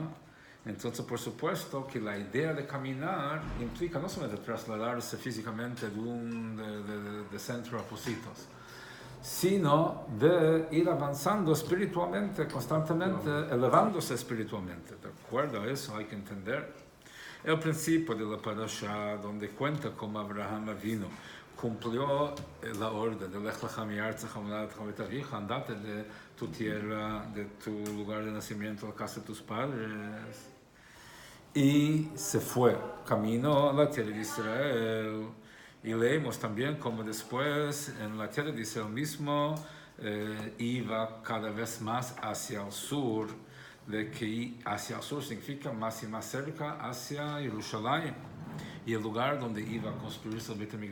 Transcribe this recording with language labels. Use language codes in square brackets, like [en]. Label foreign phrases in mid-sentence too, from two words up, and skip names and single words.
[es] Entonces, por supuesto que la idea de caminar implica no solamente trasladarse físicamente de centro a Positos, sino de ir avanzando espiritualmente, constantemente, elevándose espiritualmente. De acuerdo a eso hay que entender el principio de la parasha, donde cuenta cómo Abraham vino, cumplió la orden de [he] לך לך מארצך וממולדתך ובית [es] andate de tu tierra, de tu lugar de nacimiento, a la casa de tus padres. Y se fue, caminó a la tierra de Israel. Y leemos también como después en la tierra de Israel mismo iba cada vez más hacia el sur, de que hacia el sur significa más y más cerca hacia Jerusalén, y el lugar donde iba a construirse el [he] בית המקדש.